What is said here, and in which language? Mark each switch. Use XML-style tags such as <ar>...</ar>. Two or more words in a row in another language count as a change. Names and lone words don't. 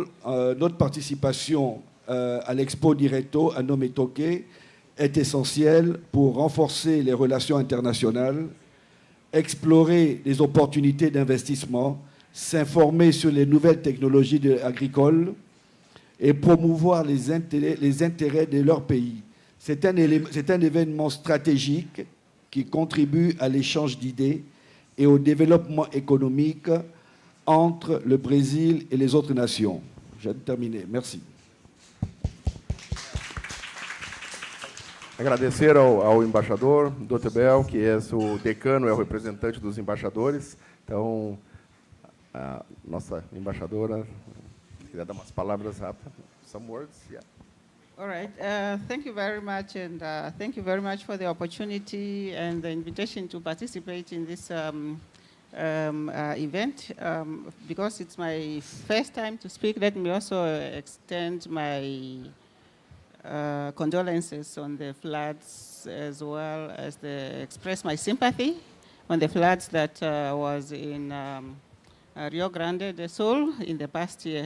<fr>Notre participation à l'Expodireto Ano Me Toqué est essentielle pour renforcer les relations internationales, explorer les opportunités d'investissement, s'informer sur les nouvelles technologies agricoles et promouvoir les intérêts de leur pays. C'est un événement stratégique qui contribue à l'échange d'idées et au développement économique entre le Brésil et les autres nations. J'ai terminé. Merci.</fr> <pt>Agradecer ao embaixador, Dr. Bel, que é o decano, é o representante dos embaixadores. Então, a nossa embaixadora, queria dar umas palavras rápidas.</pt> <en>Some words, yeah. All right. Thank you very much, and thank you very much for the opportunity and the invitation to participate in this event. Because it's my first time to speak, let me also extend my condolences on the floods, as well as express my sympathy on the floods that was in Rio Grande do Sul in the past year.</en>